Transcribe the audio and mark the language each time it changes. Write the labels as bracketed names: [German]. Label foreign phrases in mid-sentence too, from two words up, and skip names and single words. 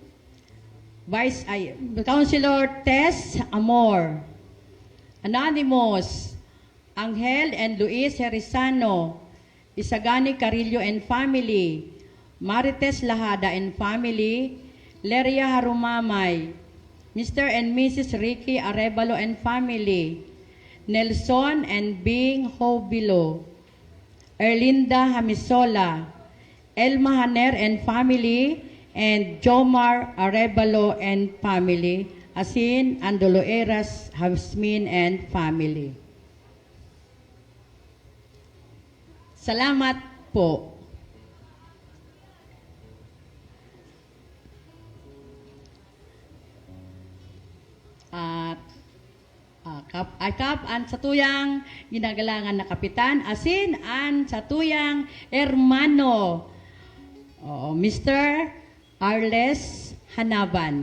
[English] Councilor Tess Amor. Anonymous, Angel and Luis Herizano. Isagani Carillo and family. Marites Lahada and family. Leria Harumamay. Mr. and Mrs. Ricky Arevalo and family. Nelson and Bing Hobilo. Erlinda Hamisola. Elma Haner and family, and Jomar Arevalo and family, asin Andoloeras Hasmin and family. [Bikol] Salamat po. At Kap an sa tuyang ginagalangan na kapitan, asin an sa tuyang hermano. Oo, Mr. Arles Hanaban.